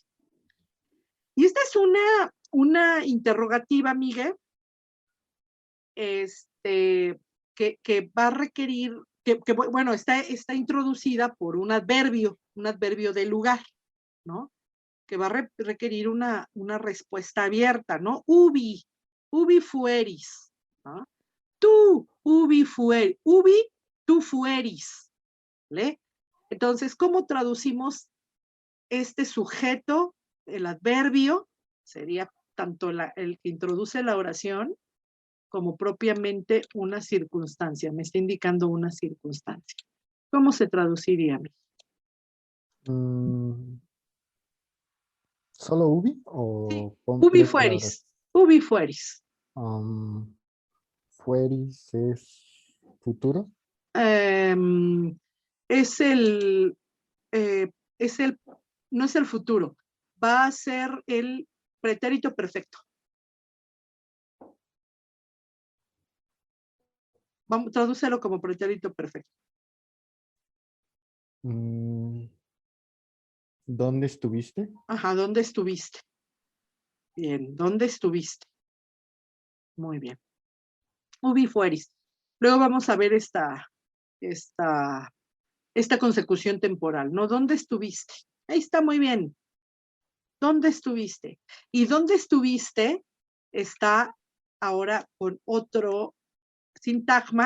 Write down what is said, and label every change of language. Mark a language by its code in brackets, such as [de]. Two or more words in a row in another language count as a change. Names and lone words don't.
[es] Y esta es una interrogativa, Miguel, que va a requerir, bueno, está introducida por un adverbio de lugar, ¿no? Que va a requerir una respuesta abierta, ¿no? [la] Ubi fueris, [es] ¿no? Tú, ubi tú fueris, ¿vale? Entonces, ¿cómo traducimos este sujeto, el adverbio? Sería tanto el que introduce la oración como propiamente una circunstancia. Me está indicando una circunstancia. ¿Cómo se traduciría? ¿Solo ubi Sí, o ubi completa la oración? [la] fueris. Ubi fueris. [es] Fueris es futuro. Es no es el futuro, va a ser el pretérito perfecto. Vamos, tradúcelo como pretérito perfecto. ¿Dónde estuviste? Ajá, ¿dónde estuviste? Bien, ¿dónde estuviste? Muy bien. [la] Ubi fueris. [es] Luego vamos a ver esta consecución temporal, ¿no? ¿Dónde estuviste? Ahí está muy bien. ¿Dónde estuviste? Y ¿dónde estuviste? Está ahora con otro sintagma.